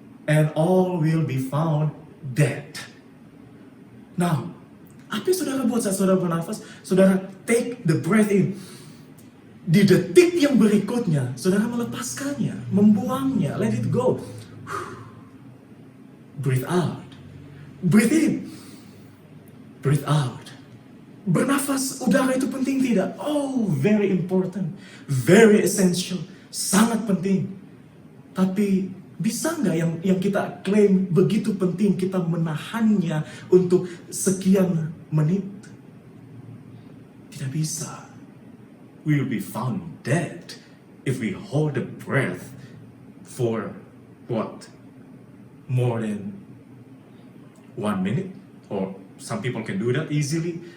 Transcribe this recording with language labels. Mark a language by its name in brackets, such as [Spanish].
[English] And all will be found dead. [Indonesian] Now, apa yang saudara buat saat saudara bernafas? Saudara [English] take the breath in. [Indonesian] Di detik yang berikutnya, saudara melepaskannya, membuangnya, [English] let it go. Breathe out. Breathe in. Breathe out. [Indonesian] Bernafas udara itu penting tidak? [English] Oh, very important. Very essential. [Indonesian] Sangat penting. Tapi bisa nggak yang kita klaim begitu penting kita menahannya untuk sekian menit? Tidak bisa. [English] We will be found dead if we hold the breath for what? More than 1 minute? Or some people can do that easily.